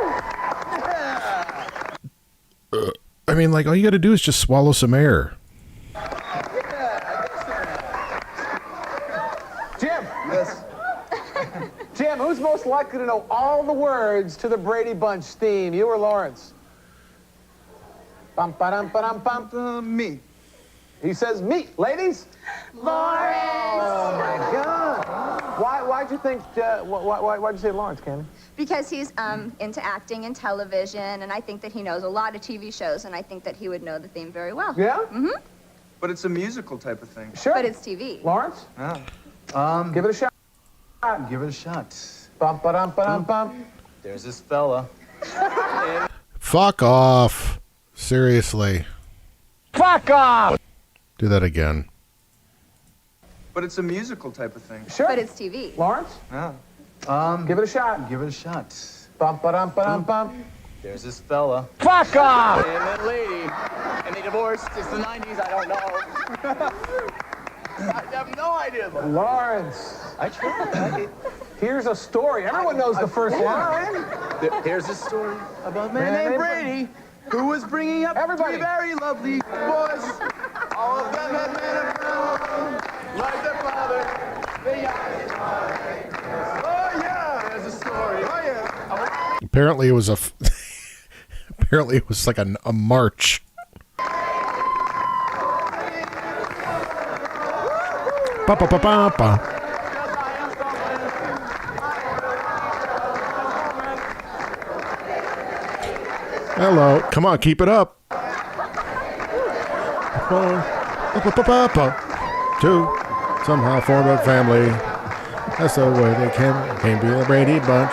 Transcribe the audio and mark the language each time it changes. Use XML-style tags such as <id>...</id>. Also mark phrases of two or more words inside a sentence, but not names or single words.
<en>I mean, like, all you gotta do is just swallow some air. Jim! Yes. Jim, who's most likely to know all the words to the Brady Bunch theme, you or Lawrence? Bum, ba-dum, ba-dum, bum. Me. He says me. Ladies? Lawrence! Oh, my God. Why'd you think, why'd you say Lawrence, Candy? Because he's into acting and television, and I think that he knows a lot of TV shows, and I think that he would know the theme very well. Yeah? Mm-hmm. But it's a musical type of thing. Sure. But it's TV. Lawrence? Yeah. Give it a shot. Give it a shot. Bum, ba-dum, ba-dum, bum. There's this fella. Fuck off. Seriously. Fuck off! Do that again. But it's a musical type of thing. Sure. But it's TV. Lawrence? Yeah. Give it a shot. Give it a shot. Bum, ba-dum, ba-dum, bum. There's this fella. Fuck off! And that lady. And they divorced. It's the 90s. I don't know. I have no idea. Lawrence. I tried. Here's a story. Everyone knows the first line. Here's a story about a man Man named named Brady who was bringing up Everybody. 3 very lovely boys. All of them had men of brown, like their father. They Oh yeah, there's a story. Oh yeah. Apparently it was apparently it was like a march. Ba, ba, ba, ba, ba. Hello. Come on, keep it up. Two somehow form a family. That's the way they came be a Brady Bunch.</en>